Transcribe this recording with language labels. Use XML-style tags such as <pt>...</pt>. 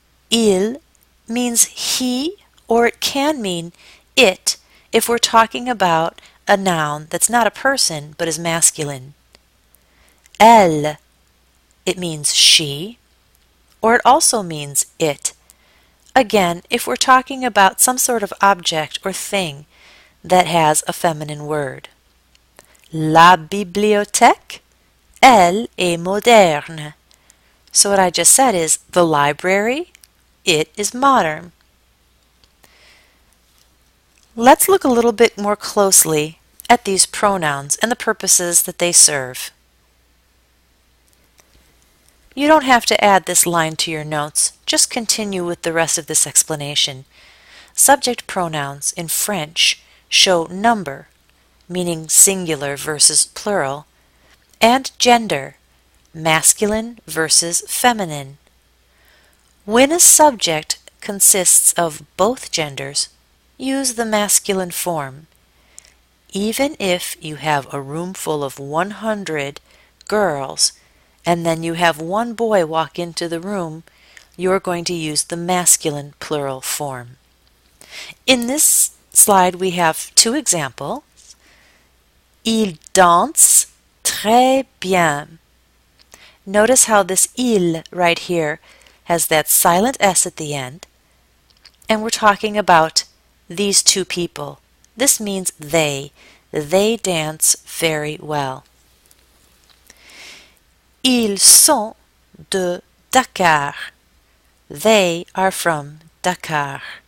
<en>Il means he, or it can mean it if we're talking about a noun that's not a person but is masculine. Elle, it means she, or it also means it. Again, if we're talking about some sort of object or thing that has a feminine word.</en> <fr>La bibliothèque, elle est moderne.</fr> <en>So what I just said is the library, it is modern. Let's look a little bit more closely at these pronouns and the purposes that they serve. You don't have to add this line to your notes, just continue with the rest of this explanation. Subject pronouns in French show number, meaning singular versus plural, and gender, masculine versus feminine. When a subject consists of both genders, use the masculine form. Even if you have a room full of 100 girls and then you have one boy walk into the room, you're going to use the masculine plural form. In this slide we have two examples.</en> <fr>Il danse très bien.</fr> <en>Notice how this il right here has that silent S at the end, and we're talking about these two people. This means they. They dance very well.</en> <fr>Ils sont de Dakar.</fr> <en>They are from Dakar.</en>